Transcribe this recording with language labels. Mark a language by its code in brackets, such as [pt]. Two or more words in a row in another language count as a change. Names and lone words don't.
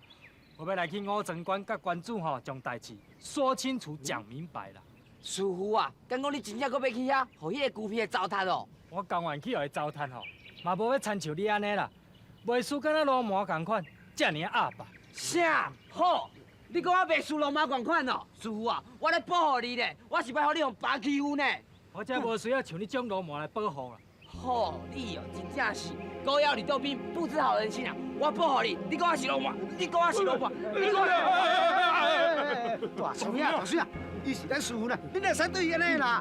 [nan] 我要来去五城关甲关主吼，将代志说清楚、讲明白啦。师傅啊，敢讲你真正搁要去遐，互迄个孤僻的糟蹋哦？我甘愿去互伊糟蹋吼，嘛无要亲像你安尼啦，袂输敢若流氓共款，遮尔鸭吧。啥？好，你讲我袂输流氓共款哦？师傅啊，我咧保护你咧，我是要互你用白欺负呢。我才无需要像你这种流氓来保护啦。好，你哦，真正是狗咬吕洞宾，不知好人心啊！我保护你，你讲我是流氓，你讲我是流氓，你讲我…… 大孙啊，伊是咱师傅呢，你哪使对伊安尼啦？